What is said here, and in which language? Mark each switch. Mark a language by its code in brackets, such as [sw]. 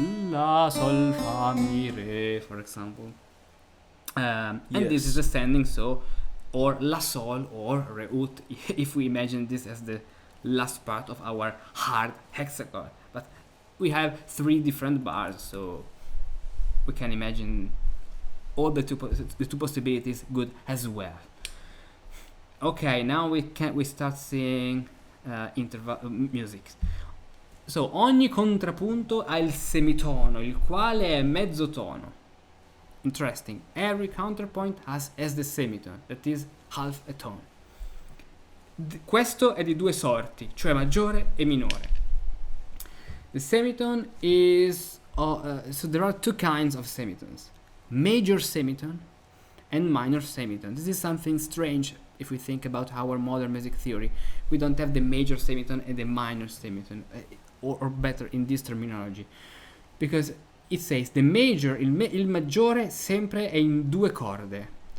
[en] La, sol, fa, mi, re, for example. And this is ascending, so, or la, sol, or re, ut, if we imagine this as the last part of our hard hexachord. But we have 3 different bars, so we can imagine all the two possibilities good as well. Okay, now we start seeing interval music. [it] So ogni contrappunto ha il semitono, il quale è mezzo tono. [en] Interesting. Every counterpoint has the semitone, that is half a tone. [it] Questo è di 2 sorti, cioè maggiore e minore. [en] The semitone is so there are 2 kinds of semitones: major semitone and minor semitone. This is something strange if we think about our modern music theory. We don't have the major semitone and the minor semitone, or better in this terminology, because it says the major, [it] il maggiore sempre è in 2 corde.